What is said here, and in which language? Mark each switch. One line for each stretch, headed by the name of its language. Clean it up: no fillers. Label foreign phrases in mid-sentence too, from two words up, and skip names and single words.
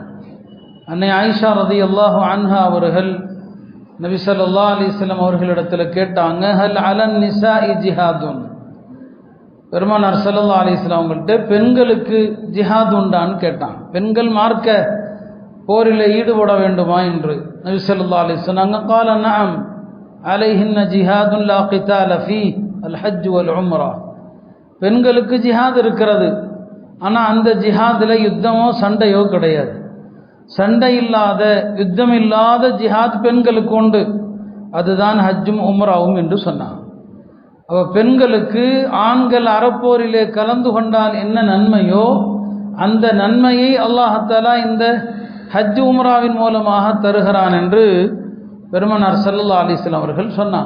Tamil: அன்னை ஆயிஷா
Arabic: رضي الله عنها
Tamil: அவர்கள் நபி
Arabic: صلى الله عليه وسلم
Tamil: அவர்களிடத்தில் கேட்டாங்க,
Arabic: هل على النساء جهاد,
Tamil: பெருமானார்
Arabic: صلى الله عليه وسلم
Tamil: அவங்கள்ட்ட பெண்களுக்கு ஜிஹாத் உண்டான்னு கேட்டாங்க. பெண்கள் மார்க்க போரில் ஈடுபட வேண்டுமா என்று நபி
Arabic: صلى الله عليه وسلم
Tamil: சொன்னாங்க,
Arabic: قال نعم عليهن جهاد لا قتال فيه الحج والعمرة,
Tamil: பெண்களுக்கு ஜிஹாத் இருக்கிறது, ஆனால் அந்த ஜிஹாதில் யுத்தமோ சண்டையோ கிடையாது. சண்டை இல்லாத யுத்தம் இல்லாத ஜிஹாத் பெண்களுக்கு உண்டு, அதுதான் ஹஜ்ஜும் உம்ராவும் என்று சொன்னாங்க. அப்போ பெண்களுக்கு ஆண்கள் அறப்போரிலே கலந்து கொண்டால் என்ன நன்மையோ அந்த நன்மையை
Arabic: الله تعالى
Tamil: இந்த ஹஜ் உம்ராவின் மூலமாக தருகிறான் என்று பெருமானார்
Arabic: صلى الله عليه وسلم
Tamil: அவர்கள் சொன்னாங்க.